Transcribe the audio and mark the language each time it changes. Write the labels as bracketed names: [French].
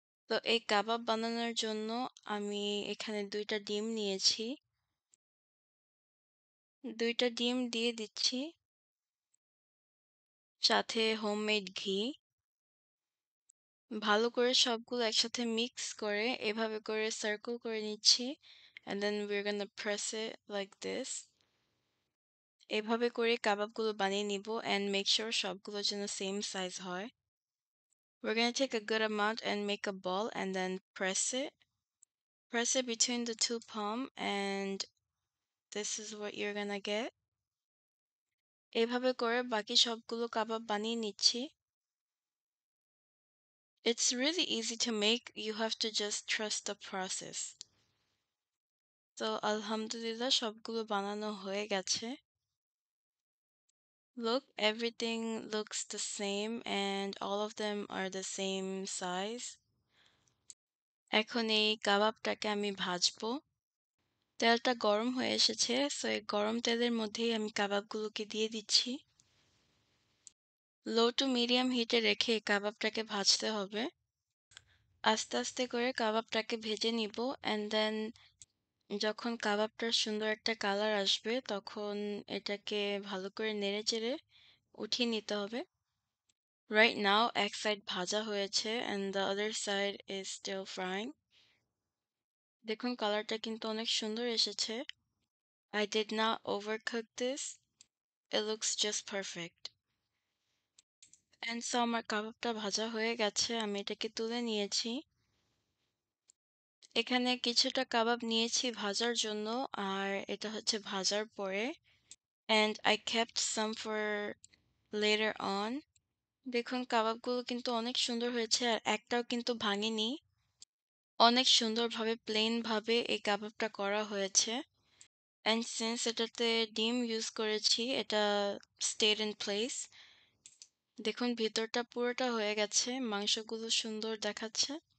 [Bangla] তো এই কাবাব বানানোর জন্য আমি এখানে 2টা ডিম নিয়েছি। 2টা ডিম দিয়ে দিচ্ছি, সাথে হোমমেড ঘি। ভালো করে সবগুলো একসাথে মিক্স করে এভাবে করে সার্কেল করে নিচ্ছি। [English] And then we're gonna press it like this. [Bangla] এভাবে করে কাবাবগুলো বানিয়ে নিব [English] and make sure [Bangla] সবগুলো যেন সেম সাইজ হয়। [English] We're gonna take a good amount and make a ball and then press it. Press it between the two palm and this is what you're gonna get. [Bangla] এভাবে করে বাকি সবগুলো কাবাব বানিয়ে নিচ্ছি। [English] It's really easy to make, you have to just trust the process. [Bangla] তো আলহামদুলিল্লাহ সবগুলো বানানো হয়ে গেছে। [English] Look, everything looks the same and all of them are the same size. [Bangla] এখন এই কাবাবটাকে আমি ভাজবো। তেলটা গরম হয়ে এসেছে, সো এই গরম তেলের মধ্যেই আমি কাবাবগুলোকে দিয়ে দিচ্ছি। লো টু মিডিয়াম হিটে রেখে এই কাবাবটাকে ভাজতে হবে। আস্তে আস্তে করে কাবাবটাকে ভেজে নিব অ্যান্ড দেন যখন কাবাবটার সুন্দর একটা কালার আসবে তখন এটাকে ভালো করে নেড়েচেড়ে উঠিয়ে নিতে হবে। [English] right now [Bangla] এক সাইড ভাজা হয়েছে [English] And the other side is still frying. [Bangla] দেখুন কালারটা কিন্তু অনেক সুন্দর এসেছে। [English] I did not overcook this. It looks just perfect. And so [Bangla] আমার কাবাবটা ভাজা হয়ে গেছে। আমি এটাকে তুলে নিয়েছি। এখানে কিছুটা কাবাব নিয়েছি ভাজার জন্য, আর এটা হচ্ছে ভাজার পরে। [English] And I kept some for later on. [Bangla] দেখুন কাবাবগুলো কিন্তু অনেক সুন্দর হয়েছে আর একটাও কিন্তু ভাঙেনি। অনেক সুন্দরভাবে প্লেন ভাবে এই কাবাবটা করা হয়েছে। [English] And since [Bangla] এটাতে ডিম ইউজ করেছি, এটা [English] stayed in place. [Bangla] দেখুন ভিতরটা পুরোটা হয়ে গেছে, মাংসগুলো সুন্দর দেখাচ্ছে।